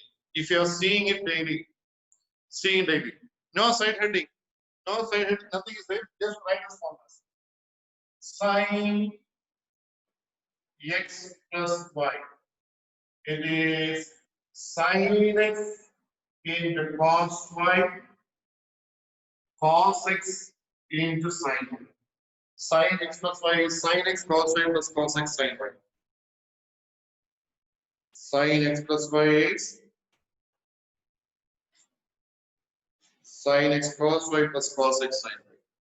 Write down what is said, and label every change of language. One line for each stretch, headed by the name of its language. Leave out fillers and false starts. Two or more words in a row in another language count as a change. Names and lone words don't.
English: If you are seeing it daily, no side heading, nothing is there. Just write the formulas. Sine x plus y. It is sine x into cos y, cos x into sine y. Sine x plus y is sine x cos y plus cos x sine y. Sine x plus y is sine x cos y plus cos x sine y.